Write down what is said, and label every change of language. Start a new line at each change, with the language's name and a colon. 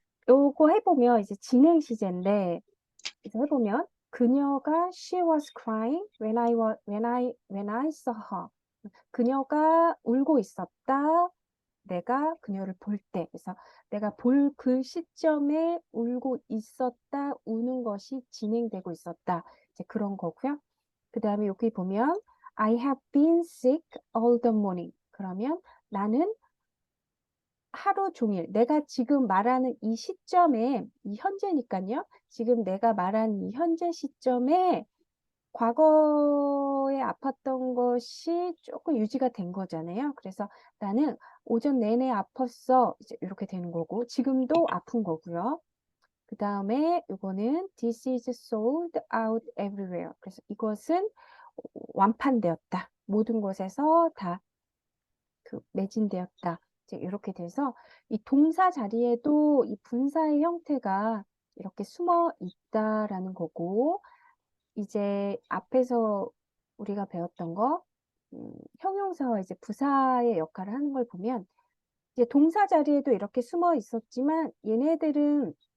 Korean: 요거 해보면 이제 진행 시제인데 이제 해보면 그녀가
English: she was crying when I saw her.
Korean: 그녀가 울고 있었다. 내가 그녀를 볼 때. 그래서 내가 볼 그 시점에 울고 있었다. 우는 것이 진행되고 있었다. 이제 그런 거고요. 그 다음에 여기 보면
English: I have been sick all the morning.
Korean: 그러면 나는 하루 종일 내가 지금 말하는 이 시점에 이 현재니까요. 지금 내가 말한 이 현재 시점에 과거에 아팠던 것이 조금 유지가 된 거잖아요. 그래서 나는 오전 내내 아팠어. 이제 이렇게 되는 거고 지금도 아픈 거고요. 그 다음에 이거는
English: This is sold out everywhere.
Korean: 그래서 이것은 완판되었다. 모든 곳에서 다 매진되었다. 이제 이렇게 돼서 이 동사 자리에도 이 분사의 형태가 이렇게 숨어 있다라는 거고 이제 앞에서 우리가 배웠던 거 형용사와 이제 부사의 역할을 하는 걸 보면 이제 동사 자리에도 이렇게 숨어 있었지만 얘네들은